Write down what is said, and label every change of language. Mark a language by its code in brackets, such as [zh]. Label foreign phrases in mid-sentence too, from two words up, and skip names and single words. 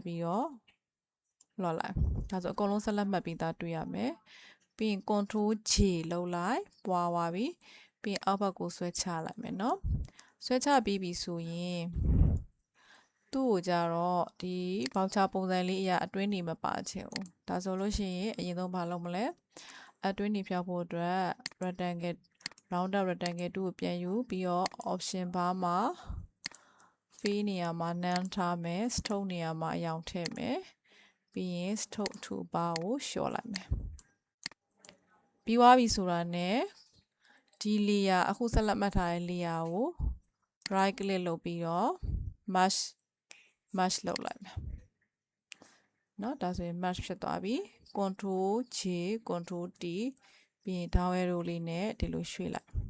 [my] ပြီးတော့လွှတ်လိုက်ဒါဆိုအကုန်လုံးဆက်လက်မှတ်ပြီးသားတွေ့ရမယ်ပြီးရင် [en] control J [my] လုပ်လိုက်ပွားသွားပြီပြီးရင်အောက်ဘက်ကိုဆွဲချလိုက်မယ်เนาะဆွဲချပြီးပြီဆိုရင်သူ့ကိုကြတော့ဒီဘောက်ချပုံစံလေးအရာအတွင်းနေမပါချင်ဘူးဒါဆိုလို့ရှိရင်အရင်ဆုံးဘာလုပ်မလဲအတွင်းနေဖြောက်ဖို့အတွက် [en] rectangle rounded rectangle 2 [my] ကိုပြန်ယူပြီးတော့ [en] option bar [my] မှာ fill နေရာမှာ none ထားမယ် stroke နေရာမှာအရောင်ထည့်မယ်ပြီးရင် [en] stroke to bar [my] ကိုလျှော့လိုက်မယ်ပြီးသွားပြီဆိုတာနဲ့ဒီ layer အခုဆက်လက်မှတ်ထားတဲ့ layer ကို [en] right click [my] လုပ်ပြီးတော့ merge လုပ်လိုက်မယ်เนาะဒါဆိုရင် merge ဖြစ်သွားပြီ [en] control J control T [my] ပြီးရင် [en] down arrow [my] လေးနဲ့ဒီလိုရွှေ့လိုက်